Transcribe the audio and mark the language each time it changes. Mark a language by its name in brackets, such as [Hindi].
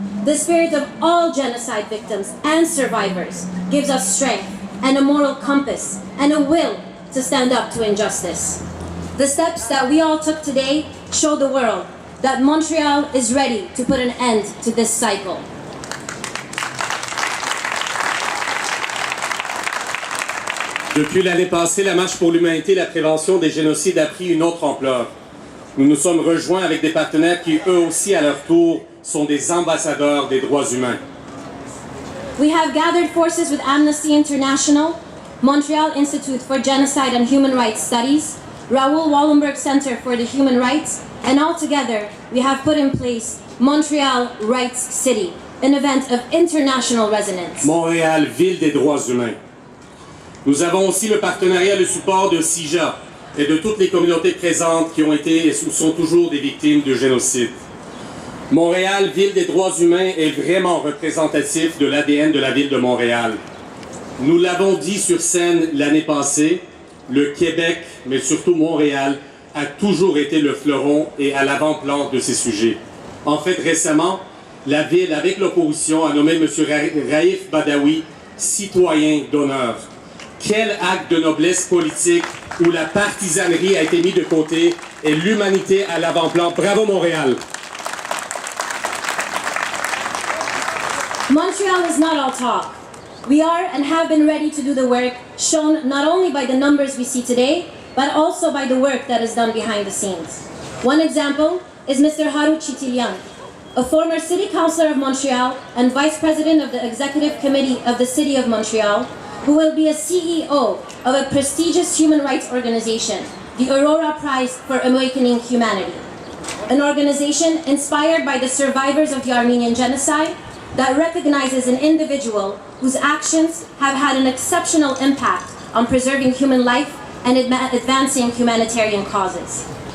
[English] The spirit of all genocide victims and survivors gives us strength and a moral compass and a will to stand up to injustice. The steps that we all took today show the world that Montreal is ready to put an end to this cycle. [French] Depuis l'année passée, la Marche pour l'humanité et la prévention des génocides a pris une autre ampleur. Nous nous sommes rejoints avec des partenaires qui, eux aussi, à leur tour, sont des ambassadeurs des droits humains. [English] We have gathered forces with Amnesty International, Montreal Institute for Genocide and Human Rights Studies, Raoul Wallenberg Center for the Human Rights, and all together we have put in place Montreal Rights City, an event of international resonance. [French] Montréal, ville des droits humains. Nous avons aussi le partenariat et le support de CIJA et de toutes les communautés présentes qui ont été et sont toujours des victimes de génocide. Montréal, ville des droits humains, est vraiment représentatif de l'ADN de la ville de Montréal. Nous l'avons dit sur scène l'année passée, le Québec, mais surtout Montréal, a toujours été le fleuron et à l'avant-plan de ces sujets. En fait, récemment, la ville, avec l'opposition, a nommé M. Raif Badawi citoyen d'honneur. Quel acte de noblesse politique où la partisanerie a été mise de côté et l'humanité à l'avant-plan. Bravo Montréal! [English] Montreal is not all talk. We are and have been ready to do the work shown not only by the numbers we see today, but also by the work that is done behind the scenes. One example is Mr. Haru Chitilian, a former city councillor of Montreal and vice president of the executive committee of the city of Montreal, who will be a CEO of a prestigious human rights organization, the Aurora Prize for Awakening Humanity, an organization inspired by the survivors of the Armenian genocide that recognizes an individual whose actions have had an exceptional impact on preserving human life and advancing humanitarian causes.